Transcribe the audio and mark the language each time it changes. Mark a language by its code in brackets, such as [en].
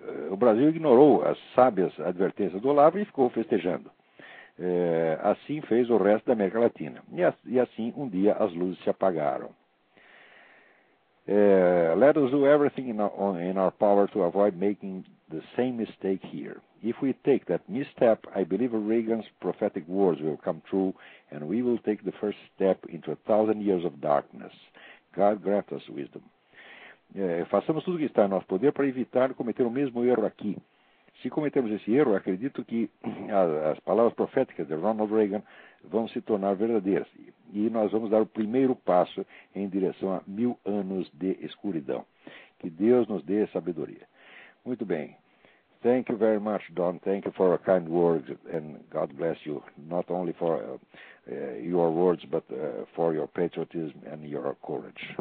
[pt] O Brasil ignorou as sábias advertências do Olavo e ficou festejando. Assim fez o resto da América Latina. E assim, um dia, as luzes se apagaram. [en] Let us do everything in our power to avoid making the same mistake here. If we take that misstep, I believe Reagan's prophetic words will come true and we will take the first step into 1,000 years of darkness. God grant us wisdom. [pt] Façamos tudo o que está em nosso poder para evitar cometer o mesmo erro aqui. Se cometermos esse erro, acredito que as palavras proféticas de Ronald Reagan vão se tornar verdadeiras e nós vamos dar o primeiro passo em direção a 1000 anos de escuridão. Que Deus nos dê sabedoria. Muito bem. [en] Thank you very much, Don. Thank you for a kind words, and God bless you, not only for your words, but for your patriotism and your courage.